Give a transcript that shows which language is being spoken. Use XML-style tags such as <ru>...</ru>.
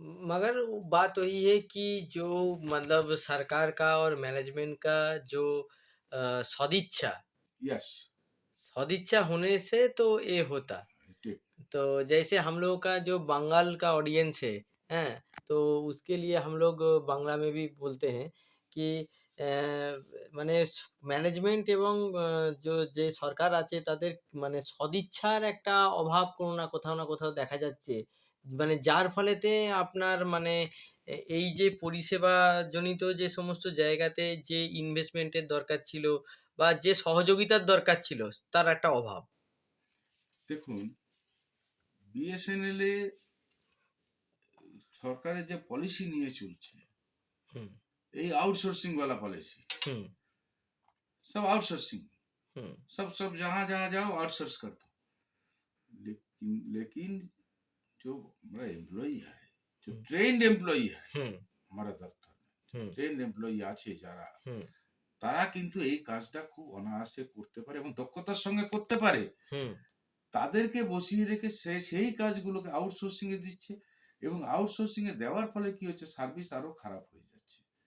<hi>मगर बात वही है कि जो मतलब सरकार का और मैनेजमेंट का जो सदिच्छा</hi> <en>yes,</en> <hi>सदिच्छा होने से तो ये होता। ठीक। तो जैसे हम लोगों का जो बंगाल का ऑडियंस है, हैं? तो उसके लिए हम लोग बांग्ला में भी बोलते हैं कि</hi> <bn>মানে ম্যানেজমেন্ট এবং যে সরকার আছে তাদের মানে সদিচ্ছার একটা অভাব কোনো না কোথাও দেখা যাচ্ছে। মানে যার ফলেতে আপনার মানে এই যে পরিষেবা জনিত যে সমস্ত জায়গাতে যে ইনভেস্টমেন্টের দরকার ছিল বা যে সহযোগিতার দরকার ছিল তার একটা অভাব। দেখুন, বিএসএনএল এ সরকারের যে পলিসি নিয়ে চলছে, হুম, এই</bn> <hi>आउटसोर्सिंग वाला पॉलिसी,</hi> <bn>হুম,</bn> <hi>सब आउटसोर्सिंग,</hi> <bn>হুম,</bn> <hi>सब सब जहां जहां जाओ आउटसोर्स कर दो। लेकिन जो हमारा एम्प्लॉय है, जो</hi> <bn>হুম,</bn> <hi>ट्रेन्ड एम्प्लॉय है</hi> <bn>হুম,</bn> <hi>हमारा दफ्तर में,</hi> <bn>হুম, ট্রেন্ড এমপ্লয়ি আছে যারা, হুম, তারা কিন্তু এই কাজটা খুব অনায়াসে করতে পারে এবং দক্ষতার সঙ্গে করতে পারে। হুম, তাদেরকে বসিয়ে রেখে সেই কাজগুলোকে আউটসোর্সিং এ দিচ্ছে এবং আউটসোর্সিং এ দেওয়ার ফলে কি হচ্ছে, সার্ভিস আরো খারাপ হয়ে যাচ্ছে</bn>